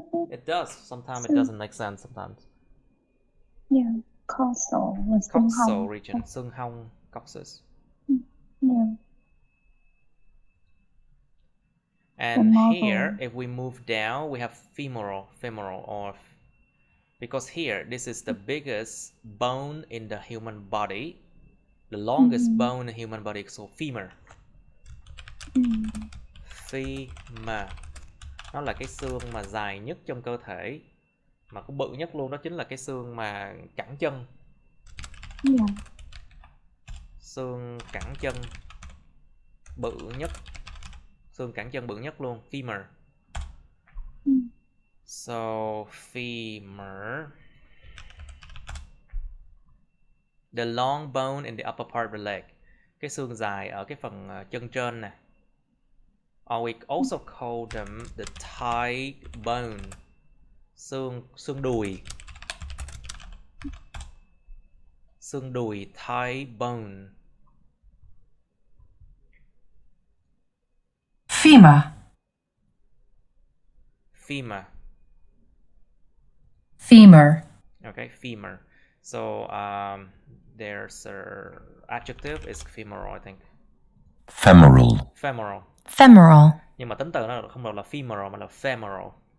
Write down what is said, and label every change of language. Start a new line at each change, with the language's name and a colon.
English: It does. Sometimes it doesn't make sense sometimes.
Vietnamese: Yeah. Coxal là xương
English: Coxal
Vietnamese: hông. region, xương hông, coccyx.
English: Yeah. And Femoral. here, if we move down, we have femoral, or because here, this is the biggest bone in the human body. The longest bone in the human body is called femur. Femur.
Vietnamese: Nó là cái xương mà dài nhất trong cơ thể, mà cũng bự nhất luôn, đó chính là cái xương mà cẳng chân.
English: Yeah.
Vietnamese: Xương cẳng chân bự nhất. Xương cẳng chân bự nhất luôn, femur.
English: So, femur. The long bone in the upper part of the leg.
Vietnamese: Cái xương dài ở cái phần chân trên nè.
English: Or we also call them the thigh bone.
Vietnamese: Xương đùi. Xương đùi, thigh bone.
English: Femur. Femur. Femur. Okay, femur. So there's a adjective is femoral, I think. Femoral. Femoral. Femoral.
Vietnamese: Nhưng mà tính từ nó không được là femoral mà là femoral.